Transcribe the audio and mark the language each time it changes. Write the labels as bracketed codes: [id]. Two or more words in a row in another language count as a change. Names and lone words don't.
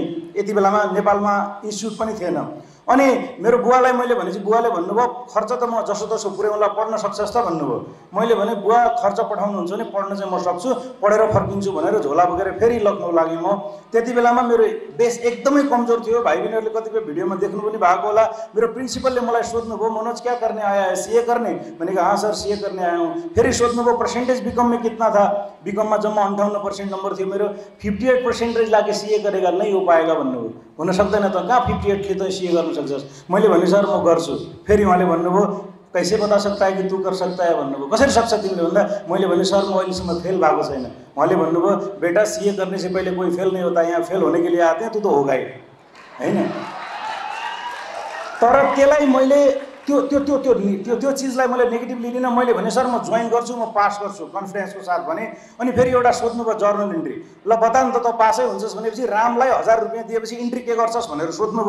[ne] यति बेलामा नेपालमा इन्स्टिट्युट पनि थिएन। अनि मेरो बुवालाई मैले भनेपछि बुवाले भन्नुभयो खर्च त म जसोतसो पुर्याउँला, पढ्न सक्छस् त भन्नुभयो। मैले भने बुवा खर्च पठाउनुहुन्छ भने पढ्न चाहिँ म सक्छु, पढेर फर्किन्छु भनेर झोला बोकेर फेरि लखनऊ लागेँ म। त्यति बेलामा मेरो बेस एकदमै कमजोर थियो। भाइ बहिनीहरूले कतिपय भिडियोमा देख्नु पनि भएको होला। मेरो प्रिन्सिपलले मलाई सोध्नुभयो, [hi] मनोज क्या करने आया है, सीए करने? मैंने कहा हाँ सर सीए करने आया हूँ। [ne] फेरि सोध्नुभयो [hi] परसेंटेज बीकॉम में कितना था? [ne] बीकॉम में जम्मा 58% नंबर थियो मेरो। [hi] 58% लाके सीए करेगा, नहीं हो पाएगा भन्नुभयो। [ne] हुन सक्दैन त, कहाँ 58 ले त सीए गर्न सक्छस्? मैले भने सर म गर्छु। फेरि उहाँले भन्नुभयो [hi] कैसे बता सकता है कि तू कर सकता है [ne] भन्नुभयो। कसरी सक्छ तिमीले भन्दा मैले भने सर म अहिलेसम्म फेल भएको छैन। उहाँले भन्नुभयो [hi] बेटा सीए करने से पहले कोई फेल नहीं होता, यहाँ फेल होने के लिए आते हैं, तू तो होगा ही, [ne] हैन? तर त्यसलाई मैले त्यो चीजलाई मैले नेगेटिभ लिदिन। मैले भने सर म जोइन गर्छु, म पास गर्छु कन्फिडेन्सको साथ भने। अनि फेरि एउटा सोध्नुभयो [en] journal entry. [ne] ल बता न त पासै हुन्छस् भनेपछि रामलाई 1000 रुपैयाँ दिएपछि इन्ट्री के गर्छस् भनेर सोध्नुभयो।